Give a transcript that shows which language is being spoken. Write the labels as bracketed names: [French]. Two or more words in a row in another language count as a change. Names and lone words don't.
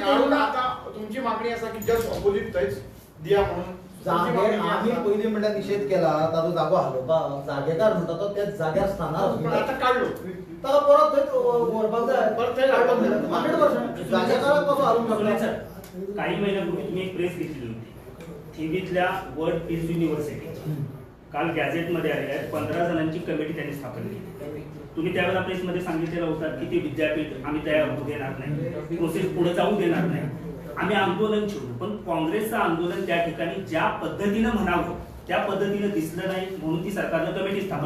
[Konkani] काडून आता तुमची मागणी आसा की [English] just opposite [Konkani] थंयच दिया म्हणून तुमची जागे मागणी आम्ही आसा. पयलीं म्हणल्यार निशेध केला ताजो जागो हालोवपाक जागेकार म्हणटा तो त्याच जाग्यार स्थानार पण आता काढलो ताका परत थंय व्हरपाक जाय परत थंय हाडपाक जाय. 100% जागेकाराक कसो हालूंक शकता [Marathi] काही महिन्यापूर्वी तुम्ही एक प्रेस घेतली होती थिवीतल्या वर्ल्ड पीस युनिव्हर्सिटी काल गॅझेटमध्ये आले आहेत 15 जणांची कमिटी त्यांनी स्थापन केली तुम्ही त्यावेळेला प्रेसमध्ये सांगितलेलं होतं की ते विद्यापीठ आम्ही तयार होऊ देणार नाही प्रोसेस पुढे जाऊ देणार नाही आम्ही आंदोलन छेडू पण काँग्रेसचं आंदोलन त्या ठिकाणी ज्या पद्धतीनं म्हणावं त्या पद्धतीनं दिसलं नाही म्हणून ती सरकारनं कमिटी स्थापन